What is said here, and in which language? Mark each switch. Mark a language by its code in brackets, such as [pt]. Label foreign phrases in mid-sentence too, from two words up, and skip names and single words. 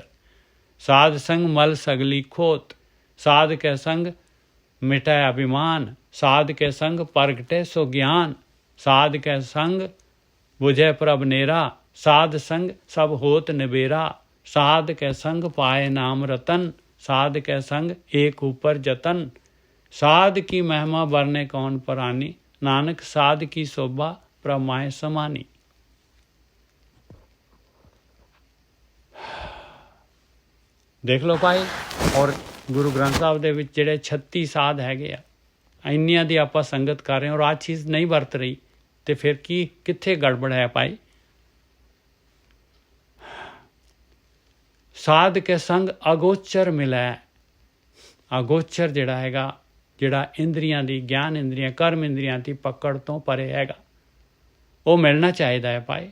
[hi] ਸਾਧ ਸੰਗ ਮਲ ਸਗਲੀ ਖੋਤ, ਸਾਧ ਕੇ ਸੰਗ ਮਿਟਾਇ ਅਭਿਮਾਨ, ਸਾਧ ਕੇ ਸੰਗ ਪ੍ਰਗਟੇ ਸੋ ਗਿਆਨ, ਸਾਧ ਕੇ ਸੰਗ ਬੁਝੈ ਪ੍ਰਭ ਨੇਰਾ, ਸਾਧ ਸੰਗ ਸਭ ਹੋਤ ਨਿਬੇਰਾ, ਸਾਧ ਕੇ ਸੰਗ ਪਾਏ ਨਾਮ ਰਤਨ, ਸਾਧ ਕੇ ਸੰਗ ਏਕ ऊपर जतन, साध की महिमा वरने कौन परानी, नानक साध की शोभा प्रमाय समानी। देख लो भाई, और [pa] गुरु ग्रंथ साहब ਦੇ ਵਿੱਚ ਜਿਹੜੇ 36 ਸਾਧ ਹੈਗੇ ਆ, ਇੰਨੀਆਂ ਦੀ ਆਪਾਂ ਸੰਗਤ ਕਰ ਰਹੇ ਹਾਂ ਔਰ ਆਹ ਚੀਜ਼ ਨਹੀਂ ਵਰਤ ਰਹੀ, ਤੇ ਫਿਰ ਕੀ ਕਿੱਥੇ ਗੜਬੜ ਹੈ ਭਾਈ। ਸਾਧ ਕੇ ਸੰਗ ਅਗੋਚਰ ਮਿਲੈ, ਅਗੋਚਰ ਜਿਹੜਾ ਹੈਗਾ, ਜਿਹੜਾ ਇੰਦਰੀਆਂ ਦੀ, ਗਿਆਨ ਇੰਦਰੀਆਂ, ਕਰਮ ਇੰਦਰੀਆਂ ਦੀ ਪਕੜ ਤੋਂ ਪਰੇ ਹੈਗਾ, ਉਹ ਮਿਲਣਾ ਚਾਹੀਦਾ ਹੈ ਭਾਈ।